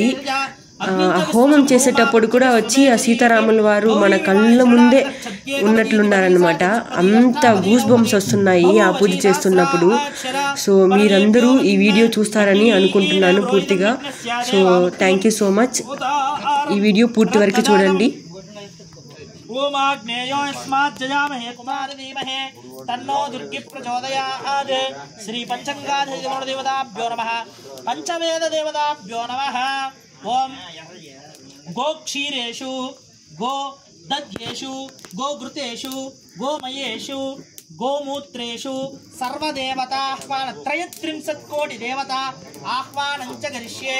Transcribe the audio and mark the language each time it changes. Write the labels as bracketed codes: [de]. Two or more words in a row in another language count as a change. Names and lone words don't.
[te] హోమం చేసేటప్పుడు కూడా వచ్చి ఆ సీతారాముల వారు మన కళ్ళ ముందే ఉన్నట్లున్నారనమాట. అంత [en] goose bumps [te] వస్తున్నాయి ఆ పూజ చేస్తున్నప్పుడు. సో మీరందరూ ఈ వీడియో చూస్తారని అనుకుంటున్నాను పూర్తిగా. సో [en] thank you so much. [te] ఈ వీడియో పూర్తి వరకు చూడండి. [sa] ओमाग्नेयो यस्माज्जयामहे कुमारधीमहे तन्नो दुर्गी प्रचोदयात् श्री पंचंगाधिदेवताभ्यो नमः पंचवेददेवताभ्यो नमः। ओम गोक्षीरेषु गोदध्येषु गोघृतेषु गोमयेषु गोमूत्रेषु सर्वदेवताह्वान 33 कोटि देवता आह्वानं च करिष्ये।